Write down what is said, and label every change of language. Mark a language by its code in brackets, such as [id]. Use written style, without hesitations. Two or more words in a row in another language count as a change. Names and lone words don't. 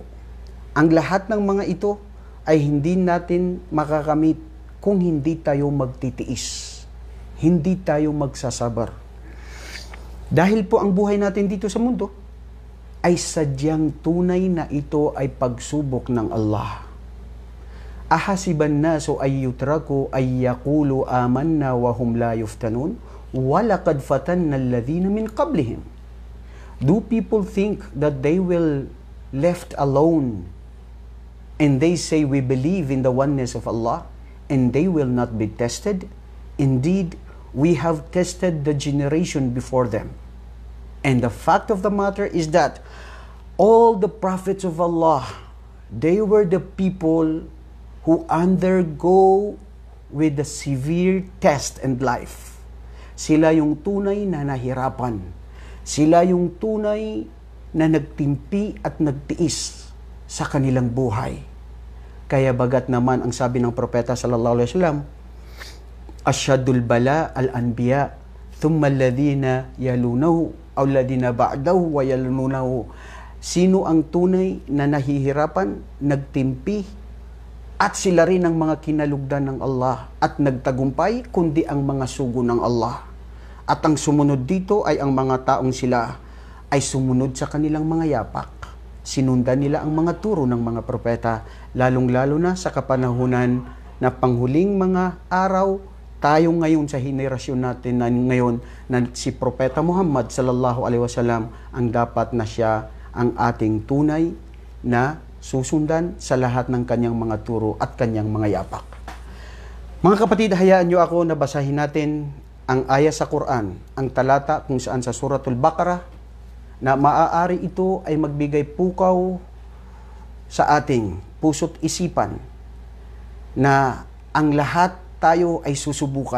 [tl] Ang lahat ng mga ito ay hindi natin makakamit kung hindi tayo magtitiis, hindi tayo magsasabar. Dahil po ang buhay natin dito sa mundo ay sadyang tunay na ito ay pagsubok ng Allah. [ar] أحسب الناس أن يتركوا أن يقولوا آمنا وهم لا يفتنون ولقد فتنا الذين من قبلهم. [en] Do people think that they will left alone and they say we believe in the oneness of Allah and they will not be tested? Indeed, we have tested the generation before them. And the fact of the matter is that all the prophets of Allah, they were the people who undergo with the severe test and life. [tl] Sila yung tunay na nahirapan. Sila yung tunay na nagtimpi at nagtiis sa kanilang buhay. Kaya bagat naman ang sabi ng propeta [ar] صلى الله عليه وسلم, أشد البلاء الأنبياء ثم الذين يلونه أو الذين بعده ويلونه. [tl] Sino ang tunay na nahihirapan, nagtimpi, at sila rin ang mga kinalugdan ng Allah at nagtagumpay, kundi ang mga sugo ng Allah. At ang sumunod dito ay ang mga taong sila ay sumunod sa kanilang mga yapak. Sinundan nila ang mga turo ng mga propeta, lalong-lalo na sa kapanahunan na panghuling mga araw, tayo ngayon sa henerasyon natin na ngayon na si Propeta Muhammad [ar] صلى الله عليه وسلم [tl] ang dapat na siya ang ating tunay na susundan sa lahat ng kanyang mga turo at kanyang mga yapak. Mga kapatid, hayaan niyo ako na basahin natin ang aya sa Quran, ang talata kung saan sa Suratul Baqarah, na maaari ito ay magbigay pukaw sa ating puso't isipan na ang lahat tayo ay susubukan.